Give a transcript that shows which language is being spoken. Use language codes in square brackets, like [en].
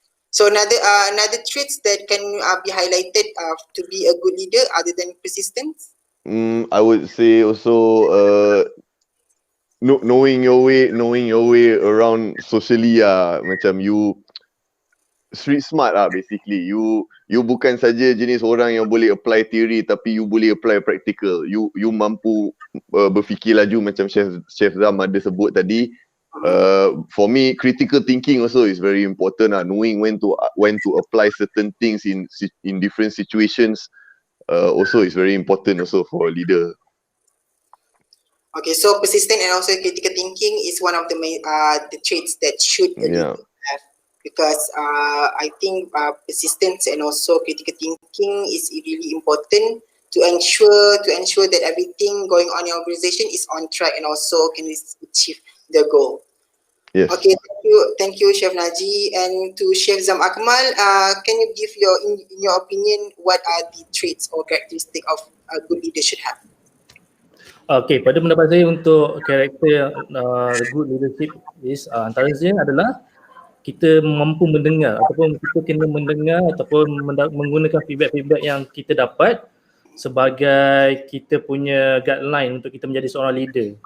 [en] So another traits that can be highlighted to be a good leader other than persistence? I would say also knowing your way around socially lah. Macam you street smart lah basically. [ms] You bukan saja jenis orang yang boleh [en] apply theory [ms] tapi you boleh [en] apply practical. [ms] You mampu berfikir laju macam Chef Zam ada sebut tadi. [en] For me, critical thinking also is very important lah. Knowing when to apply certain things in different situations also is very important also for a leader. Okay, so persistent and also critical thinking is one of the main the traits that should a leader have. because I think persistence and also critical thinking is really important to ensure that everything going on in your organization is on track and also can achieve the goal. Yes. Okay, thank you, Chef Najee, and to Chef Zam Akmal. Can you give in your opinion, what are the traits or characteristics of a good leader should have? [ms] Okay, pada pendapat saya untuk karakter [en] good leadership is [ms] antaranya adalah kita mampu mendengar ataupun kita kena mendengar ataupun menggunakan feedback yang kita dapat sebagai kita punya guideline untuk kita menjadi seorang leader.